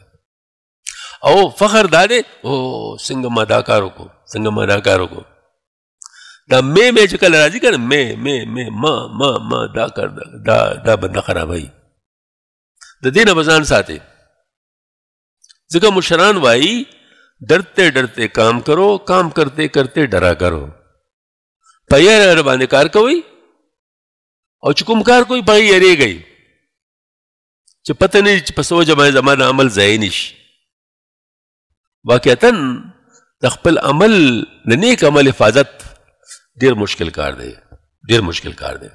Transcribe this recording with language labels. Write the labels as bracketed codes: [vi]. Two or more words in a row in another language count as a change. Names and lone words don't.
[ps] او فخر دا دی او څنګه ما دا کار وکړو څنګه ما دا کار وکړو دا مې چې کله راځي که نه مې ما دا کار دا بنده خرابوي. د دې نه به ځان ساتې ځکه مشران وایي [ur] ڈرتے ڈرتے کام کرو کام کرتے کرتے ڈرا کرو. [ps] په یاره باندې کار کوئ او چې کوم کار کوئ په هغې یریږئ چې پته نه چې په څه وجه باندې زما د عمل ضایع نه شي. واقعتا د خپل عمل د نیک عمل حفاظت ډېر مشکل کار دی ډېر مشکل کار دی.